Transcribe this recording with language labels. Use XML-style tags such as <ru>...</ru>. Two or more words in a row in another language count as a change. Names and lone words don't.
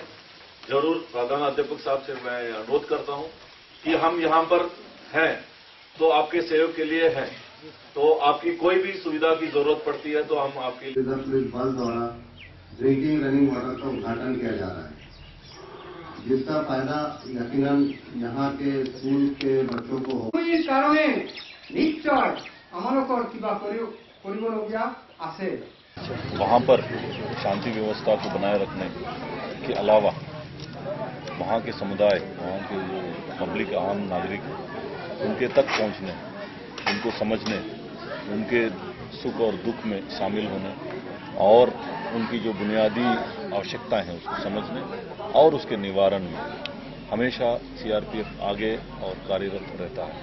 <hi>जरूर प्रधानाध्यापक साहब से मैं अनुरोध करता हूं कि हम यहां पर हैं तो आपके सहयोग के लिए हैं, तो आपकी कोई भी सुविधा की जरूरत पड़ती है तो हम आपके लिए रिजर्व पुलिस बल द्वारा</hi> <en>drinking running water</en> <hi>का उद्घाटन किया जा रहा है, जिसका फायदा यकीनन यहाँ के स्कूल के बच्चों को हो। इस कारण निश्चय</hi> <as>আমালোকৰ কিবা কৰিবলগীয়া আছে।</as> <hi>वहाँ पर शांति व्यवस्था को बनाए रखने के अलावा वहाँ के समुदाय, वहाँ के जो पब्लिक आम नागरिक उनके तक पहुँचने, उनको समझने, उनके सुख और दुख में शामिल होने और उनकी जो बुनियादी आवश्यकताएं हैं उसको समझने और उसके निवारण में हमेशा सीआरपीएफ आगे और कार्यरत रहता है।</hi>